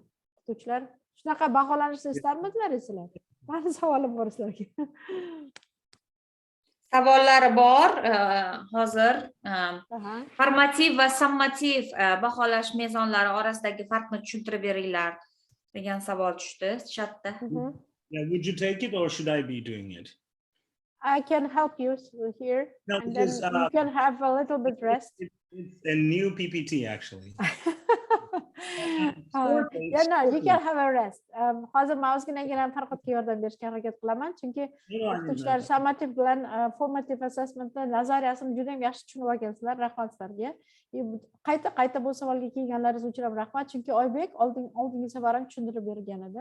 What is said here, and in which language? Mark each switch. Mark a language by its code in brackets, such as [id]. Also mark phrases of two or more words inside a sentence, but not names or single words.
[uz] O'qituvchilar shunaqa baholanishni istarmidinglar sizlar? Mani savolim bor sizlarga. Savollari bor. Hozir formativ va summativ baholash mezonlari orasidagi farqni tushuntirib beringlar degan savol tushdi chatda. [en] Yeah, would you take it or should I be doing it? I can help you here, No, and then because, you can have a little bit rest. It's a new PPT actually. Yeah, no, you can have a rest. [uz] Hozir men ozginagina Farhodga yordam berishga harakat qilaman, chunki o'qituvchilar summative bilan [en] formative assessmentni [uz] nazariyasini juda ham yaxshi tushunib olgansizlar. Rahmat sizlarga. Qayta bu savolga kelganlaringiz uchun ham rahmat, chunki Oybek oldingi safar ham tushuntirib bergan edi.